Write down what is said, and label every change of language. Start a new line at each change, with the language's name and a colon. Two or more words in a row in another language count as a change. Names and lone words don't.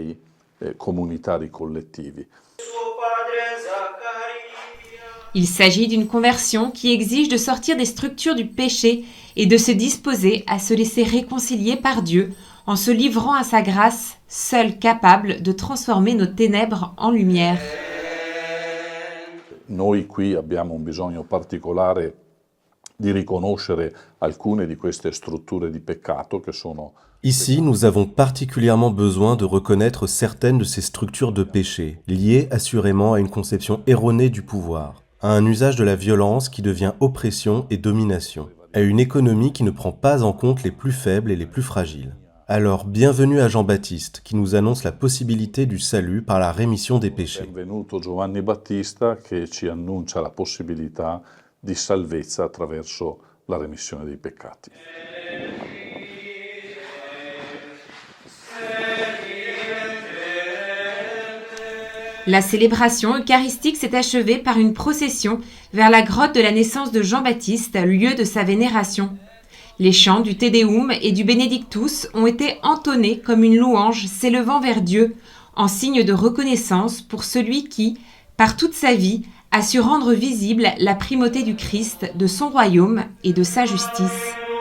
French: Il s'agit d'une conversion qui exige de sortir des structures du péché et de se disposer à se laisser réconcilier par Dieu en se livrant à sa grâce, seule capable de transformer nos ténèbres en lumière.
Italian: Noi qui abbiamo un bisogno particolare di riconoscere alcune di queste strutture di peccato che sono.
French: Ici, nous avons particulièrement besoin de reconnaître certaines de ces structures de péché, liées assurément à une conception erronée du pouvoir, à un usage de la violence qui devient oppression et domination, à une économie qui ne prend pas en compte les plus faibles et les plus fragiles. Alors, bienvenue à Jean-Baptiste, qui nous annonce la possibilité du salut par la rémission des péchés. Benvenuto Giovanni Battista che ci annuncia la possibilità di salvezza attraverso la remissione dei peccati. La célébration eucharistique s'est achevée par une procession vers la grotte de la naissance de Jean-Baptiste, lieu de sa vénération. Les chants du Te Deum et du Benedictus ont été entonnés comme une louange s'élevant vers Dieu, en signe de reconnaissance pour celui qui, par toute sa vie, a su rendre visible la primauté du Christ, de son royaume et de sa justice.